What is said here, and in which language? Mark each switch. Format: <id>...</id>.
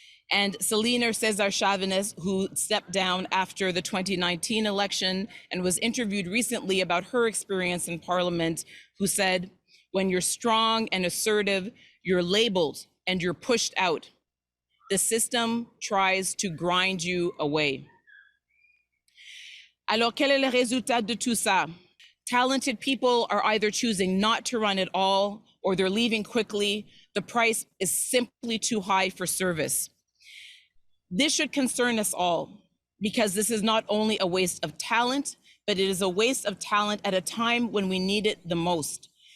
<en>And Celina Cesar Chavez, who stepped down after the 2019 election and was interviewed recently about her experience in Parliament, who said, "When you're strong and assertive, you're labeled and you're pushed out. The system tries to grind you away."</en> <fr>Alors, quel est le résultat de tout ça?</fr> <en>Talented people are either choosing not to run at all or they're leaving quickly. The price is simply too high for service. This should concern us all, because this is not only a waste of talent, but it is a waste of talent at a time when we need it the most.</en>